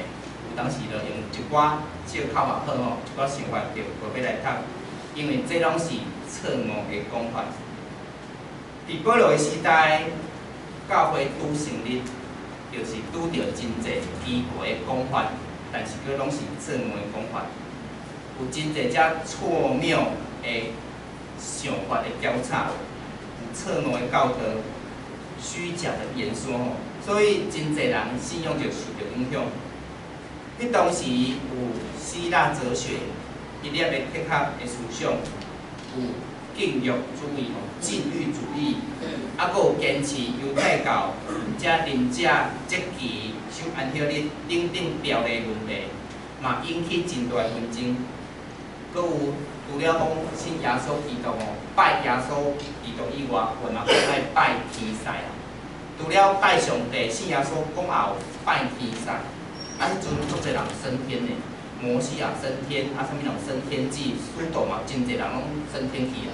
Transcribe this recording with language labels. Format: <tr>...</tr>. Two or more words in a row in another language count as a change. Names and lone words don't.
<nan>当时就用一寡借口也好吼，一寡想法就无要来读，因为这拢是错误的讲法。伫保罗的时代，教会拄成立，就是拄着真济奇怪的讲法，但是佫拢是错误的讲法，有真济只错谬的想法的交叉，有错误的教导，虚假的言说吼，所以真济人信仰就受到影响。迄当时有希腊哲学、一粒的哲学的思想，有禁欲主义吼、禁欲主义，啊，佫有坚持犹太教，遮仁者积极想按照你等等条例问题，嘛引起真大的纷争。佫有除了讲信耶稣基督吼，拜耶稣基督以外，我嘛佫爱拜天使啊。除了拜上帝、信耶稣，讲也有拜天使。啊，迄阵足侪人升天呢，摩西啊升天，啊，啥物人升天记，使徒嘛真侪人拢升天去啊。</nan>